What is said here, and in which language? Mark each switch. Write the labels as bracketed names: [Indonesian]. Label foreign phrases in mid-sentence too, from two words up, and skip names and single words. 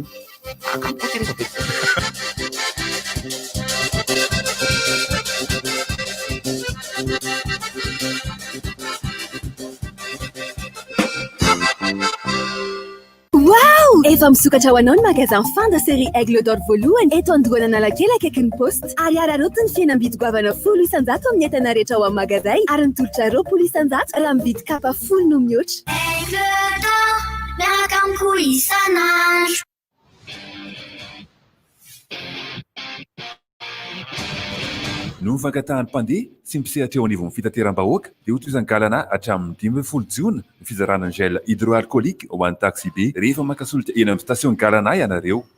[Malagasy] Wow! Efa misokatra ho anao ny [French] magasin fin de série [Malagasy] Aigle d'Or voalohany eto androana Analakely akaiky ny poste ary araroty ny fihenam-bidy goavana 10 isan-jato amin'ny entana rehetra ao amin'ny magasin ary ny tolotra 20 isan-jato raha mividy kapa 10 no mihoatra. Aigle d'Or, miaraka amiko isan'andro. No fankatahan'ny mpandeha sy mpisehatra eo anivon'ny fitateram-bahoaka dia hotoizan'ny GALANA hatramin'ny 12 jiona ny fizarana ny [French] gel hydroalcoolique [Malagasy] ho an'ny taxi be rehefa makasolotra eny amin'ny station GALANA ianareo.